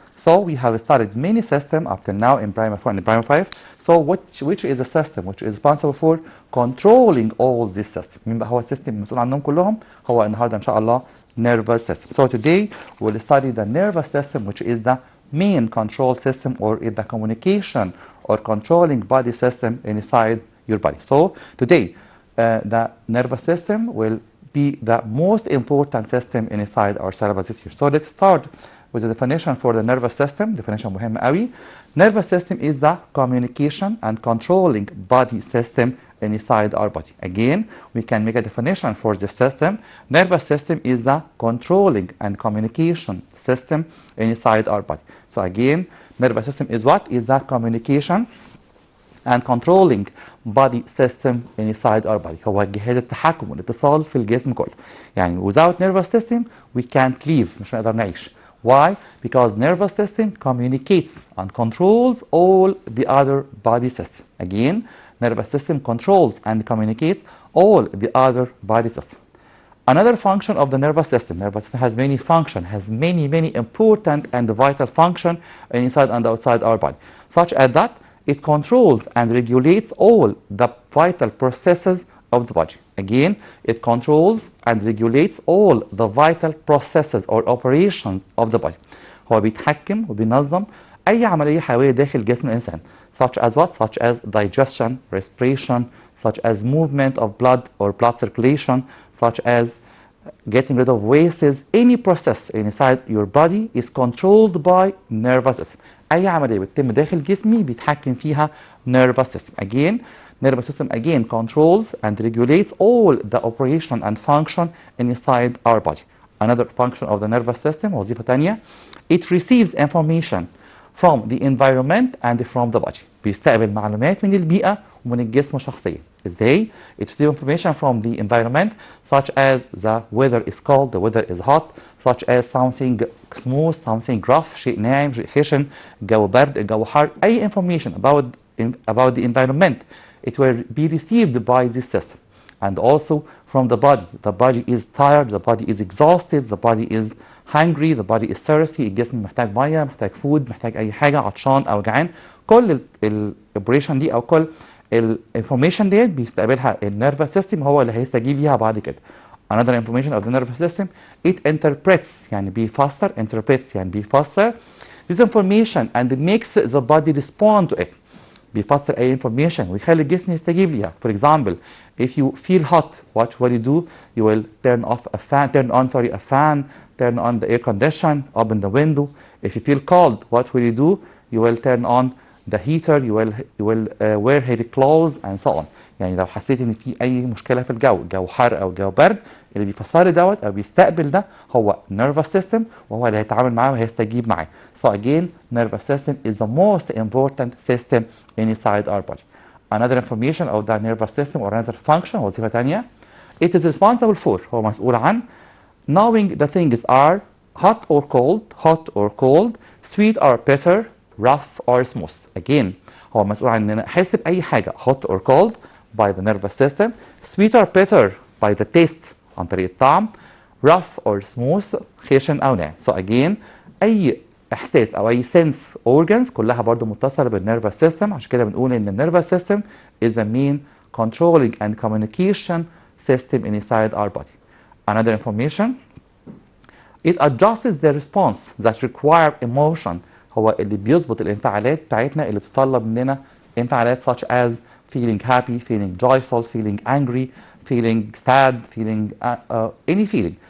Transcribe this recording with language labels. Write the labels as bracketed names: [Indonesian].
[English] So we have studied many systems up till now in primary 4 and primary 5. So which is a system which is responsible for controlling all these systems? [Arabic] مين بقى هو السيستم المسؤول عنهم كلهم؟ هو النهارده إن شاء الله nervous system. [English] So today we'll study the nervous system, which is the main control system or is the communication or controlling body system inside your body. So today the nervous system will be the most important system inside our syllabus this year. So let's start with the definition for the nervous system. [Arabic] Definition مهم قوي. [English] Nervous system is the communication and controlling body system inside our body. Again, we can make a definition for this system. Nervous system is the controlling and communication system inside our body. So again, nervous system is what? Is the communication and controlling body system inside our body. [Arabic] هو جهاز التحكم والاتصال في الجسم كله. يعني [English] without nervous system we can't live. [Arabic] مش هنقدر نعيش. [English] Why? Because nervous system communicates and controls all the other body system. Again, nervous system controls and communicates all the other body system. Another function of the nervous system has many functions, has many important and vital function inside and outside our body, such as that it controls and regulates all the vital processes of the body. Again, it controls and regulates all the vital processes or operations of the body. [Arabic] هو بيتحكم وبينظم أي عملية حيوية داخل جسم الإنسان, [English] such as what? Such as digestion, respiration, such as movement of blood or blood circulation, such as getting rid of wastes. Any process inside your body is controlled by nervous system. [Arabic] أي عملية بتتم داخل جسمي بيتحكم فيها nervous system. [English] Again, nervous system again controls and regulates all the operation and function inside our body. Another function of the nervous system, [Arabic] وظيفة تانية, [English] it receives information from the environment and from the body. [Arabic] بيستقبل معلومات من البيئة ومن الجسم شخصيا. ازاي؟ [English] It receives information from the environment, such as the weather is cold, the weather is hot, such as something smooth, something rough, [Arabic] شيء ناعم, شيء خشن, الجو برد, الجو حار. أي information about the environment, it will be received by this system. [English] And also from the body. The body is tired, the body is exhausted, the body is hungry, the body is thirsty. [Arabic] الجسم محتاج ميه, محتاج food, محتاج أي حاجة, عطشان أو جعان. كل الاوبريشن دي أو كل الانفورميشن ديت بيستقبلها النيرفس سيستم, هو اللي هيستجيب ليها بعد كده. [English] Another information of the nervous system, it interprets [Arabic] يعني بيفسر, [English] interprets يعني بيفسر this information and makes the body respond to it. [Arabic] بيفسر أي information ويخلي الجسم يستجيب ليها. [English] For example, if you feel hot, what will you do? You will turn on a fan, turn on the air condition, open the window. If you feel cold, what will you do? You will turn on the heater you will wear heavy clothes and so on. [Arabic] يعني لو حسيت ان في اي مشكله في الجو حر او جو برد، اللي بيفسر لي دوت او بيستقبل ده هو nervous system، وهو اللي هيتعامل معاه وهيستجيب معاه. [English] So again, nervous system is the most important system inside our body. Another information of the nervous system or another function، [Arabic] وظيفه ثانيه، [English] it is responsible for، [Arabic] هو مسؤول عن [English] knowing the things are hot or cold, sweet or bitter, rough or smooth. Again, [Arabic] هو مسؤول عن ان انا احس باي حاجه [English] hot or cold by the nervous system, sweet or bitter by the taste [Arabic] عن طريق الطعم، [English] rough or smooth [Arabic] خشن او ناعم. [English] So again, [Arabic] اي احساس او اي [English] sense organs [Arabic] كلها برضو متصله بالنيرفس سيستم. عشان كده بنقول ان النيرفس سيستم [English] is the main controlling and communication system inside our body. Another information, it adjusts the response that require emotion، [Arabic] هو اللي بيظبط الانفعالات بتاعتنا اللي بتطلب مننا انفعالات [English] such as feeling happy, feeling joyful, feeling angry, feeling sad, feeling any feeling.